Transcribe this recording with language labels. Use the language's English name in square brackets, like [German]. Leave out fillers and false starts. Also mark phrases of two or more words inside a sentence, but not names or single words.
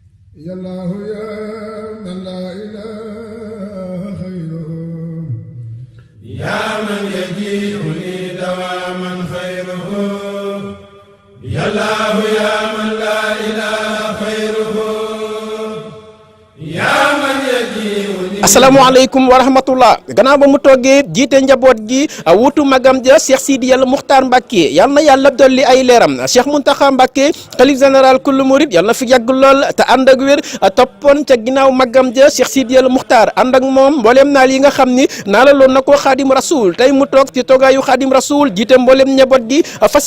[Arabic] يا الله يا من لا إله خيره يا من يجيء لي دواما خيره يا الله يا من لا إله خيره يا من يجيء لي. السلام عليكم ورحمة الله [Wolof] gannaaw ba mu toggee jiite njaboot gi wutu magam ja Cheikh Sidiyal Muxtaar Mbàkke yal na yàlla dolli ay leeram Cheikh Muntaxa Mbàkke xalif général kullu murid yal na fi yàgg lool te ànd ak wér toppoon ca ginnaaw magam ja Cheikh Sidiyal Muxtaar ànd ak moom mbooleem naal yi nga xam ni naalaloon na ko xaadim rasul tey mu toog ci toogaayu xaadim rasul jiite mbooleem njaboot gi fas